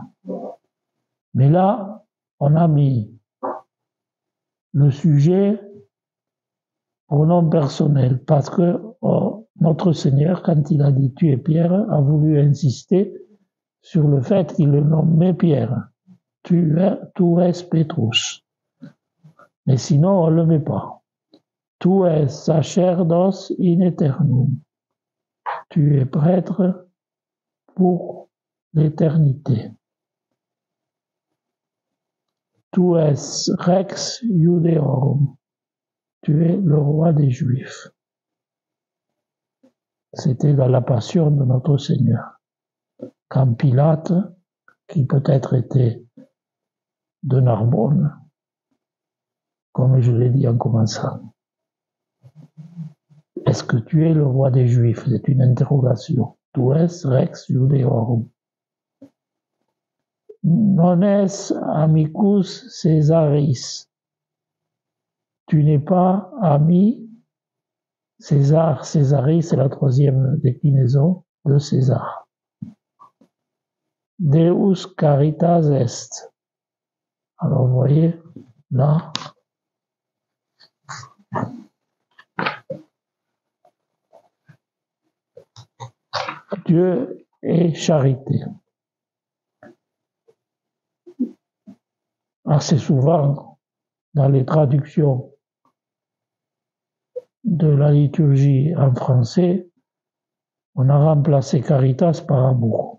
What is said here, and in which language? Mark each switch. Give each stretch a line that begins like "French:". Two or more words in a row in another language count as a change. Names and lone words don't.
French: Mais là, on a mis le sujet pronom personnel parce que notre Seigneur, quand il a dit tu es Pierre, a voulu insister sur le fait qu'il le nommait Pierre.
Latin: Tu es Petrus.
French: Mais sinon, on ne le met pas.
Latin: Tu es sacerdos in aeternum.
French: Tu es prêtre pour l'éternité.
Latin: Tu es rex Iudeorum.
French: Tu es le roi des Juifs. C'était dans la passion de notre Seigneur. Quand Pilate, qui peut-être était de Narbonne, comme je l'ai dit en commençant, est-ce que tu es le roi des Juifs? C'est une interrogation.
Latin: Tu es rex Iudeorum. Non es amicus Césaris.
French: Tu n'es pas ami César. Césaris, c'est la troisième déclinaison de César.
Latin: Deus caritas est.
French: Alors vous voyez, là, Dieu est charité. Assez souvent, dans les traductions de la liturgie en français, on a remplacé caritas par amour.